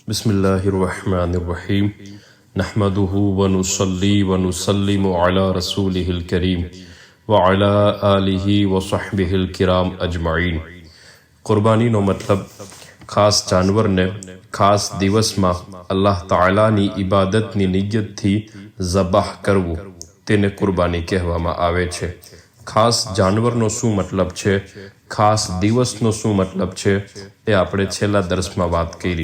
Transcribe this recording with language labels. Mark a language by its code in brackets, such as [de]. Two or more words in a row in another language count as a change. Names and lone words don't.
[ar] بسم الله الرحمن الرحيم نحمده ونصلي ونسلم على رسوله الكريم وعلى آله وصحبه الكرام أجمعين. [gu] कुर्बानीનો મતલબ ખાસ જાનવરને ખાસ દિવસમાં અલ્લાહ તાલાની ઇબાદતની નિયતથી ઝબાહ કરવું તેને કુરબાની કહેવામાં આવે છે। ખાસ જાનવરનો શું મતલબ છે, ખાસ દિવસનો શું મતલબ છે એ આપણે છેલ્લા દર્સમાં વાત કરી।